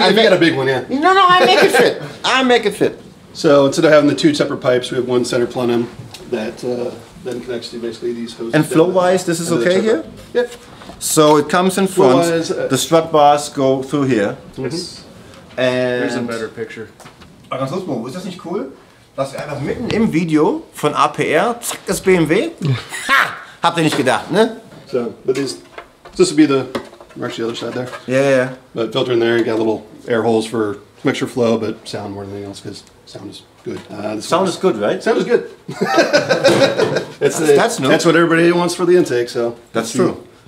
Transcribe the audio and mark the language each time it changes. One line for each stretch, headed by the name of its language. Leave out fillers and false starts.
English: If you got a big one, yeah. No, I make it fit. I make it fit. So instead of having the two separate pipes, we have one center plenum that then connects to basically these hoses. And flow-wise, this is okay here? Yeah. So it comes in front, Flow-wise, the strut bars go through here. Yes. Here's a And better picture.
German: ganz kurz, Mo, ist das nicht cool? Dass wir einfach mitten im Video von APR, zack, das BMW. Ha! Habt ihr nicht gedacht, ne?
English: So, but this would be we're actually the other side there. Yeah. But filter in there, you got little air holes for mixture flow, but sound more than anything else because sound is good. Sound is good, right? Sound is good. That's new. That's what everybody wants for the intake, so. That's true.